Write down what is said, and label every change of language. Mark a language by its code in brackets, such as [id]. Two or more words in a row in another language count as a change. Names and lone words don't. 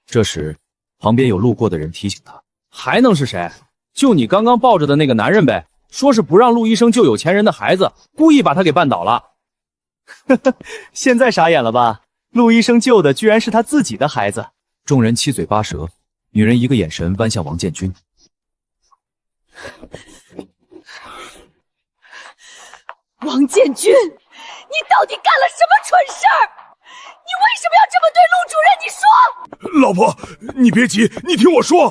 [zh] 這時，旁邊有路過的人提醒他：“ 還能是誰？就你剛剛抱着的那個男人唄，說是不讓陸醫生救有錢人的孩子，故意把他給絆倒了。” 呵呵，現在傻眼了吧？陸醫生救的居然是他自己的孩子。眾人七嘴八舌，女人一個眼神彎向王建軍。王建軍，你到底幹了什麼蠢事兒？你為什麼要這麼對陸主任？你說！老婆，你別急，你聽我說。